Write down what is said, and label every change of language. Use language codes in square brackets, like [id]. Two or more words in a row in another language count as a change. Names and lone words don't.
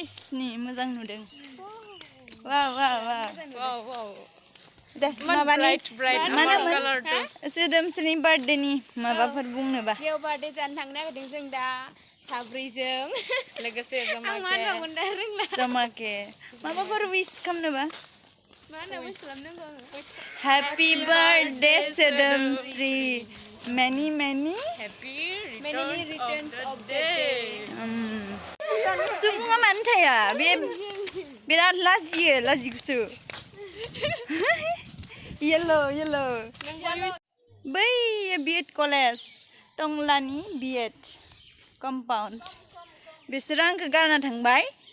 [brx] ni मोजां नुदों wow deh mana सोदोमस्रिनि birthday ni माबाफोर बुंनोबा बेयाव birthday जानो थांनो नागिरदों जों दा साब्रैजों लोगोसे जमाके माबाफोर wish खालामनोबा मा होनो wish खालामनांगौ आङो [en] happy birthday सोदोमस्रि many returns of the day [brx] सुबुङा मानो थाया बे बिराद लाजियोसो yellow बै [en] B.Ed college [brx] टंलानि [en] B.Ed compound [brx] बिसोरो आंखौ गारना थांबाय